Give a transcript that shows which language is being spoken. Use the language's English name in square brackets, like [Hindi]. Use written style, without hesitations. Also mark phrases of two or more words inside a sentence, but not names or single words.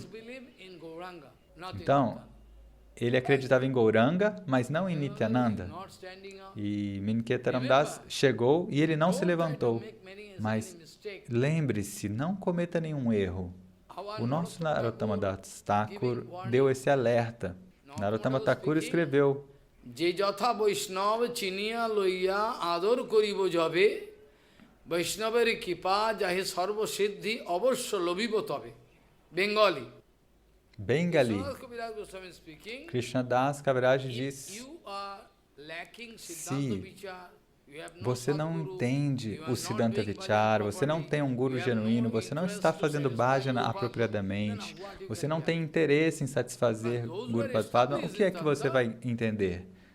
[Portuguese] Então, ele acreditava em Gauranga, mas não em Nityananda. E Minketa Das chegou e ele não se levantou. Mas lembre-se, não cometa nenhum erro. O nosso Narottama Das Thakur deu esse alerta. Narottama Thakur escreveu, [Bangla] যে যথা বৈষ্ণব চিনিয়া লইয়া আদর করিব যবে বৈষ্ণবের কৃপা যাহে সর্ব সিদ্ধি অবশ্য লভিব তবে. [Portuguese] Bengali. Krishna Das Kaviraj diz, se você não entende o [Sanskrit] सिद्धान्त विचार, [Portuguese] você não tem um guru genuíno, você não está fazendo bhajana apropriadamente, você não tem interesse em satisfazer Guru Padma, o que é que você vai entender?